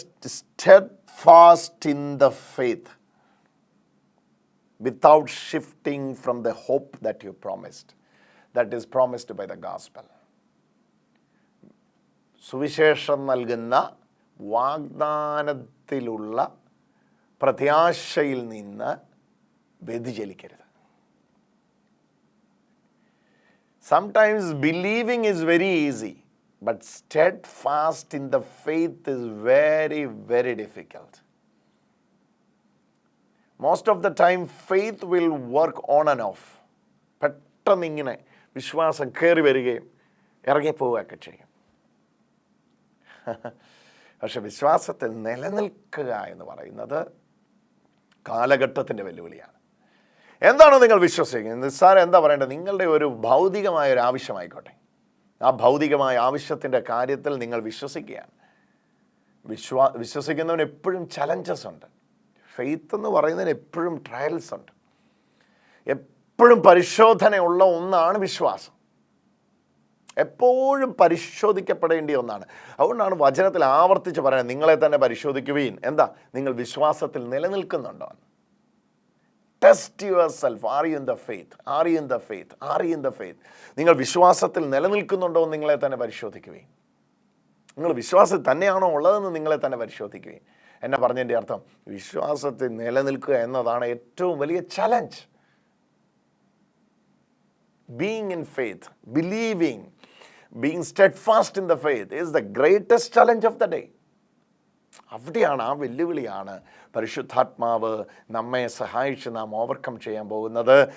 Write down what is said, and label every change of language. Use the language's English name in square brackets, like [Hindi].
[English] steadfast in the faith without shifting from the hope that you promised, that is promised by the gospel. [Malayalam] സുവിശേഷം നൽകുന്ന വാഗ്ദാനത്തിലുള്ള പ്രത്യാശയിൽ നിന്ന് വ്യതിചലിക്കരുത്. [English] Sometimes believing is very easy, but steadfast in the faith is very, very difficult. Most of the time faith will work on and off. [Malayalam] പെട്ടെന്ന് ഇങ്ങനെ വിശ്വാസം കയറി വരികയും ഇറങ്ങിപ്പോവുകയൊക്കെ ചെയ്യും. പക്ഷെ വിശ്വാസത്തിൽ നിലനിൽക്കുക എന്ന് പറയുന്നത് കാലഘട്ടത്തിൻ്റെ വെല്ലുവിളിയാണ്. എന്താണോ നിങ്ങൾ വിശ്വസിക്കുന്നത്, നിസ്സാരം എന്താ പറയേണ്ടത്, നിങ്ങളുടെ ഒരു ഭൗതികമായ ഒരു ആവശ്യമായിക്കോട്ടെ, ആ ഭൗതികമായ ആവശ്യത്തിൻ്റെ കാര്യത്തിൽ നിങ്ങൾ വിശ്വസിക്കുകയാണ്. വിശ്വസിക്കുന്നവന് എപ്പോഴും ചലഞ്ചസ് ഉണ്ട്. ഫെയ്ത്ത് എന്ന് പറയുന്നതിന് എപ്പോഴും ട്രയൽസ് ഉണ്ട്. എപ്പോഴും പരിശോധനയുള്ള ഒന്നാണ് വിശ്വാസം. എപ്പോഴും പരിശോധിക്കപ്പെടേണ്ടിയ ഒന്നാണ്. അതുകൊണ്ടാണ് വചനത്തിൽ ആവർത്തിച്ച് പറയുന്നത്, നിങ്ങളെ തന്നെ പരിശോധിക്കുവീൻ. എന്താ? നിങ്ങൾ വിശ്വാസത്തിൽ നിലനിൽക്കുന്നുണ്ടോ? [English] Test yourself. Are you in the faith? Are you in the faith? Are you in the faith? [Malayalam] നിങ്ങൾ വിശ്വാസത്തിൽ നിലനിൽക്കുന്നുണ്ടോ എന്ന് നിങ്ങളെ തന്നെ പരിശോധിക്കുകയും, നിങ്ങൾ വിശ്വാസത്തിൽ തന്നെയാണോ ഉള്ളതെന്ന് നിങ്ങളെ തന്നെ പരിശോധിക്കുകയും. എന്നെ പറഞ്ഞതിൻ്റെ അർത്ഥം, വിശ്വാസത്തിൽ നിലനിൽക്കുക എന്നതാണ് ഏറ്റവും വലിയ challenge. [English] Being in faith, believing, being steadfast in the faith is the greatest challenge of the day. [Malayalam] അവിടെയാണ്, ആ വെല്ലുവിളിയാണ് പരിശുദ്ധാത്മാവ് നമ്മെ സഹായിച്ച് നാം ഓവർകം ചെയ്യാൻ പോകുന്നത്.